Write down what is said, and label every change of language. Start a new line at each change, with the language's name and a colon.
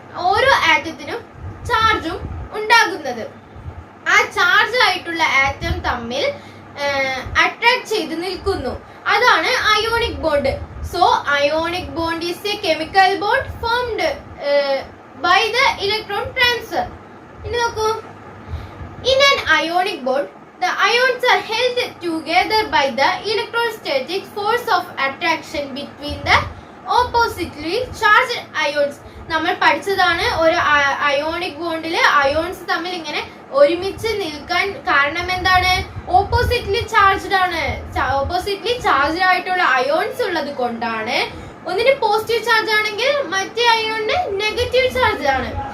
Malayalam: ഓരോ ആറ്റത്തിനും ചാർജും ഉണ്ടാകുന്നത് ആ ചാർജ് ആയിട്ടുള്ള ആറ്റം തമ്മിൽ അട്രാക്ട് ചെയ്ത് നിൽക്കുന്നു. അതാണ് ionic bond.
English: So ionic bond is a chemical bond formed by the electron transfer.
Malayalam: ഇനി നോക്കൂ,
English: In an ionic bond the ions are held together by the electrostatic force of attraction between the oppositely charged ions.
Malayalam: നമ്മൾ പഠിച്ചതാണ് ഒരു ionic ബോണ്ടില് ions തമ്മിൽ ഇങ്ങനെ ഒരുമിച്ച് നിൽക്കാൻ കാരണം എന്താണ്? ഓപ്പോസിറ്റ്ലി ചാർജ്ഡ് ആണ്. ഓപ്പോസിറ്റ്ലി ചാർജ്ഡ് ആയിട്ടുള്ള അയോൺസ് ഉള്ളത് കൊണ്ടാണ്. ഒന്നിന് പോസിറ്റീവ് ചാർജ് ആണെങ്കിൽ മറ്റേ അയോണിന് നെഗറ്റീവ് ചാർജ് ആണ്.